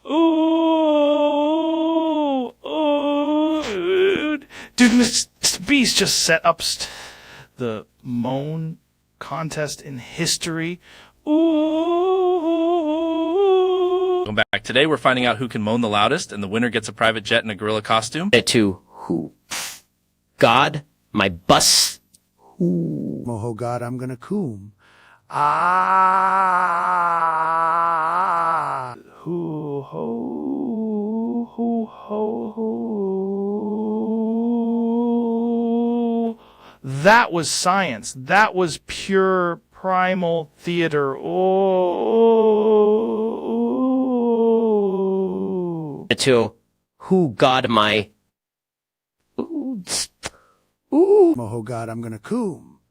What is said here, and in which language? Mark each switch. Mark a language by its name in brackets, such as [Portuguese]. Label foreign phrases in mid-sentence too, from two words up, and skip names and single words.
[English] ho, ooh, dude, Mr. Beast just set up the moan contest in history. Ooh. Going back today, we're finding out who can moan the loudest, and the winner gets a private jet and a gorilla costume. To who? God, my bus. Oh God, I'm gonna coom. Ah. Hoo ho, hoo ho ho. That was science. That was pure primal theater. Oh. To who? God, my. Ooh. Oh God, I'm gonna coom.